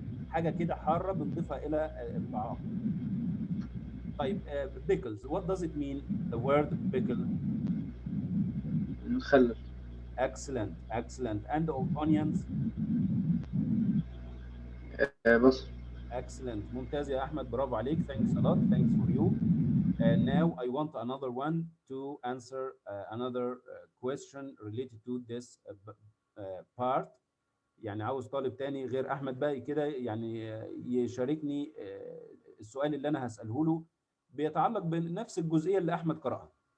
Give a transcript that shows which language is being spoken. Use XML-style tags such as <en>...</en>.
<ar>حاجة كده حارة بنضيفها إلى الطعام.</ar> <en>طيب pickles, what does it mean? The word pickle.</en> <ar>مخلل.</ar> <en>Excellent, excellent. And onions?</en> <ar>بصل.</ar> <en>Excellent.</en> <ar>ممتاز يا أحمد، برافو عليك.</ar> <en>Thanks a lot. Thanks for you. Now I want another one to answer another question related to this part.</en> <ar>يعني عاوز طالب تاني غير أحمد باقي كده يعني يشاركني السؤال اللي أنا هسأله له بيتعلق بنفس الجزئية اللي أحمد قرأها.</ar>